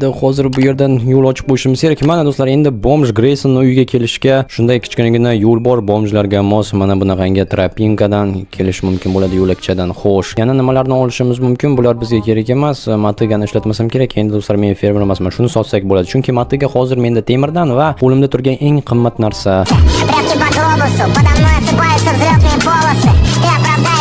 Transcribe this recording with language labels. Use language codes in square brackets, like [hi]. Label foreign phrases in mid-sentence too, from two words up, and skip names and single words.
[uz] Hozir bu yerdan yo'l ochib qo'yishimiz kerak. Mana do'stlar, endi bomj Graysonning uyiga kelishga shunday kichkinagina yo'l bor, bomjlarga mos. Mana bunaqangi tropinkadan kelish mumkin bo'ladi, yo'lakchadan. Xo'sh, yana nimalarni olishimiz mumkin? Bular bizga kerak emas. Matigani ishlatmasam kerak. Endi do'stlar, men fermer emasman. Shuni sotsak bo'ladi. Chunki matiga hozir menda temirdan va qo'limda turgan eng qimmat narsa. [ru] Прячь под глобусу, подо мной осыпаются взлетные полосы. Я